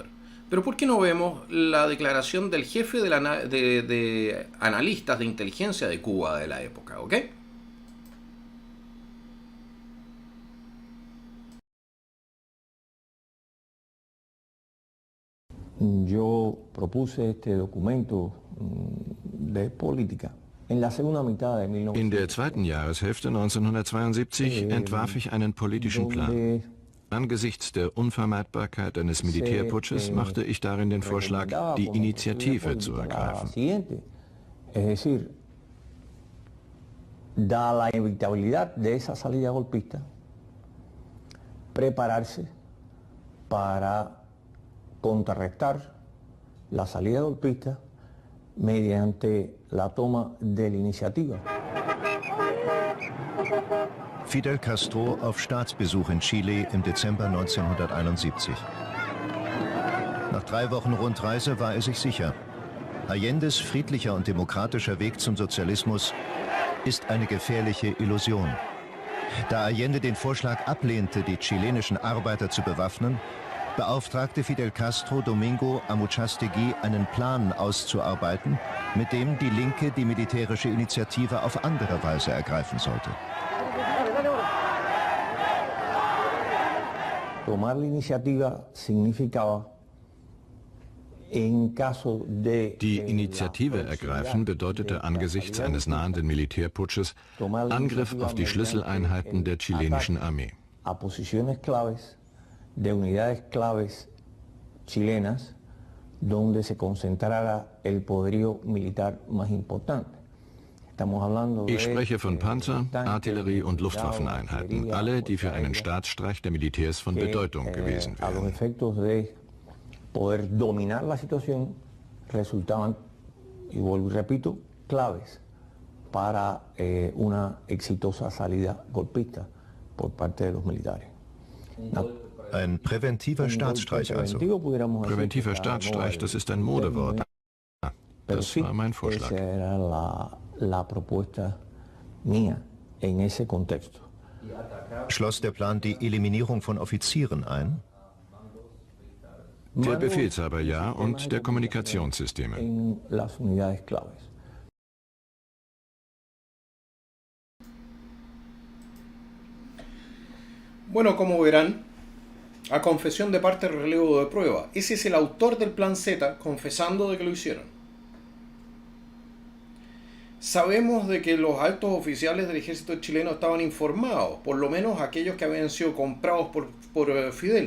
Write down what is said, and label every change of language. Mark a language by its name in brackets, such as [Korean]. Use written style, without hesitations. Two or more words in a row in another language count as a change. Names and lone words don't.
[Spanish] Pero ¿por qué no vemos la declaración del jefe de analistas de inteligencia de Cuba de la época? ¿Ok? Yo propuse este documento de política en la segunda mitad de 1900. [German] In der zweiten Jahreshälfte 1972 entwarf ich einen politischen Plan. Angesichts der Unvermeidbarkeit eines Militärputsches machte ich darin den Vorschlag, die Initiative zu ergreifen. [Spanish] Es decir, dada la inevitabilidad de esa salida golpista, prepararse para contrarrestar la salida golpista mediante la toma de la iniciativa. [German] Fidel Castro auf Staatsbesuch in Chile im Dezember 1971. Nach 3 Wochen Rundreise war er sich sicher, Allendes friedlicher und demokratischer Weg zum Sozialismus ist eine gefährliche Illusion. Da Allende den Vorschlag ablehnte, die chilenischen Arbeiter zu bewaffnen, beauftragte Fidel Castro Domingo Amuchastegui, einen Plan auszuarbeiten, mit dem die Linke die militärische Initiative auf andere Weise ergreifen sollte. [Spanish] Tomar la iniciativa significaba, [German] Die Initiative ergreifen bedeutete angesichts eines nahenden Militärputsches Angriff auf die Schlüsseleinheiten der chilenischen Armee. [Spanish] A posiciones claves de unidades claves chilenas donde se concentrara el poderío militar más importante. [German] Ich spreche von Panzer-, Artillerie- und Luftwaffeneinheiten, alle, die für einen Staatsstreich der Militärs von Bedeutung gewesen wären. [Spanish] Poder dominar la situación resultaban, y vuelvo y repito, claves para una exitosa salida golpista por parte de los militares. [German] Ein präventiver Staatsstreich also. Präventiver Staatsstreich, das ist ein Modewort. Das war mein Vorschlag. [Spanish] Esa era la propuesta mía en ese contexto. [German] Schloss der Plan die Eliminierung von Offizieren ein? Der Befehlshaber ja und der Kommunikationssysteme. [Spanish] En las unidades claves. Bueno, como verán, a confesión de parte relevo de prueba. Ese es el autor del Plan Z confesando de que lo hicieron. Sabemos de que los altos oficiales del ejército chileno estaban informados, por lo menos aquellos que habían sido comprados por Fidel.